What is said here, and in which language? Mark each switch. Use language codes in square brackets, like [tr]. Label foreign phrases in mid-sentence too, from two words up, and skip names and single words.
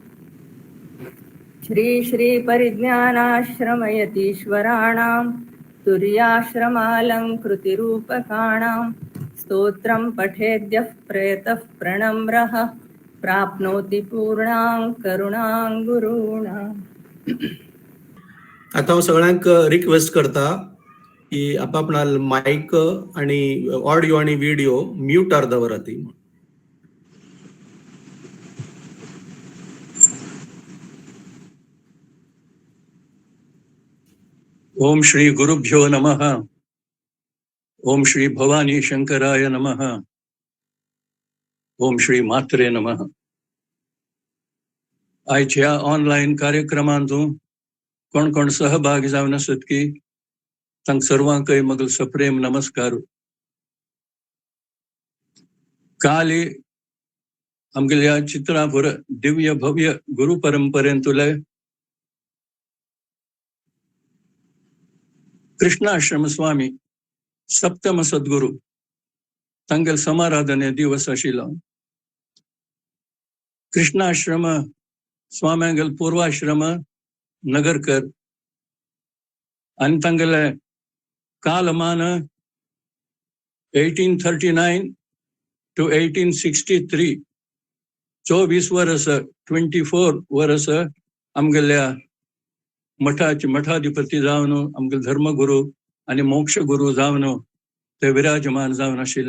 [sa] श्री श्री परिज्ञानाश्रमयतीश्वराणां तुर्याश्रमालङ्कृतिरूपकाणां स्तोत्रं पठेद्यः प्रेतः प्रणम्रः प्राप्नोति पूर्णां करुणां गुरूणाम्. [kok] आता हांव सगळ्यांक रिक्वेस्ट करता की आपापणाल मायक आणि ऑडिओ आणि व्हिडिओ म्यूटार दवरात. [sa] ओम श्री गुरुभ्यो नमः. ओम श्री भवानी शंकराय नमः. ओम श्री मात्रे नमः. [kok] आयच्या ऑनलाईन कार्यक्रमांतूं कोण कोण सहभागी जावन आसत की तांक सर्वांकय म्हगेलो सप्रेम नमस्कार. काल आमगेल्या चित्रापूर दिव्य भव्य गुरु परंपरेंतुले कृष्णाश्रम स्वामी सप्तम सद्गुरू तांगेल समाराधने दिवस आशिल्लो. कृष्णाश्रम स्वाम्यांगेल पूर्वाश्रम नगरकर आनी तांगेले कालमान 1839 to 1863 24 वर्स 24 वर्स आमगेल्या मठाचे मठाधिपती जावन आमगे धर्मगुरू आणि मोक्ष गुरु जावन ते विराजमान जावन आशिल्ले.